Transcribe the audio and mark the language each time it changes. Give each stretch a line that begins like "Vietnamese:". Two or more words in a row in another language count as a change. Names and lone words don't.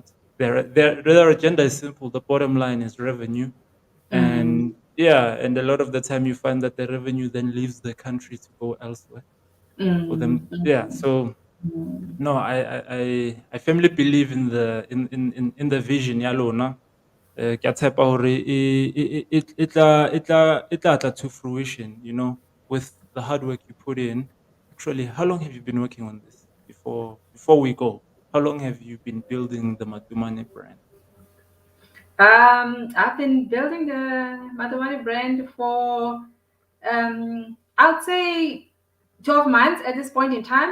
English: Their agenda is simple. The bottom line is revenue. mm, And yeah, and a lot of the time you find that the revenue then leaves the country to go elsewhere for them. mm, Yeah, so mm, no, I firmly believe in the vision, Yalona.
Southern Sotho: Ke a tshepa hore e tla
English: to fruition, you know, with the hard work you put in. Actually, how long have you been working on this before we go? How long have you been building the Matomani brand? I've been building the Matomani brand for, I'd say 12 months at this point in time.